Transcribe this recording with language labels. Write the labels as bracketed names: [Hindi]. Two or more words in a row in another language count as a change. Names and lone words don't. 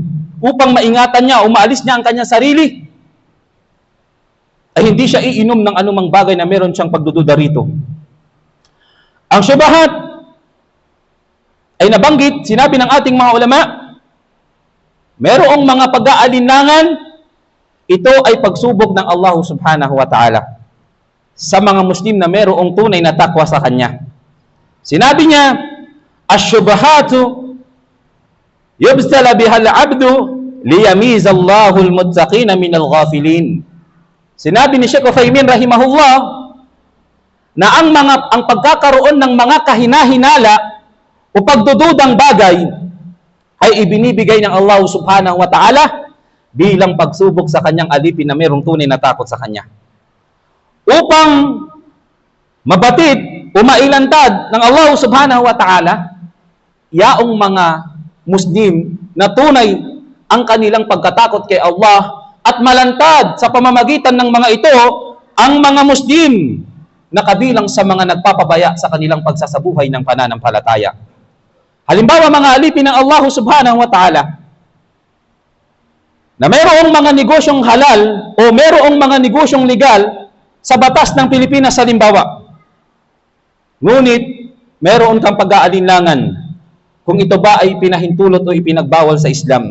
[Filipino] Upang maingatan niya o maalis niya ang kanyang sarili, ay hindi siya iinom ng anumang bagay na meron siyang pagdududa rito. Ang syubahat ay nabanggit, sinabi ng ating mga ulama, merong mga pag-aalinlangan, ito ay pagsubok ng Allah [Arabic] سبحانه وتعالى [Filipino] sa mga Muslim na merong tunay na takwa sa Kanya. Sinabi niya, [Arabic] "الشبهات يبتلى بها العبد ليميز الله المتقين من الغافلين." [Filipino] Sinabi ni Sheikh Uthaymin rahimahullah na ang pagkakaroon ng mga kahina-hinala o pagdududang bagay ay ibinibigay ng Allah [Arabic] سبحانه وتعالى [Filipino] bilang pagsubok sa kanyang alipin na mayroong tunay na takot sa kanya. Upang mabatid o mailantad ng Allah [Arabic] سبحانه وتعالى, [Filipino] yaong mga Muslim na tunay ang kanilang pagkatakot kay Allah at malantad sa pamamagitan ng mga ito ang mga Muslim na kabilang sa mga nagpapabaya sa kanilang pagsasabuhay ng pananampalataya. Halimbawa, mga alipin ng Allah [Arabic] سبحانه وتعالى [Filipino] na mayroong mga negosyong halal o mayroong mga negosyong legal sa batas ng Pilipinas halimbawa. Ngunit, mayroon kang pag-aalinlangan kung ito ba ay pinahintulot o ipinagbawal sa Islam.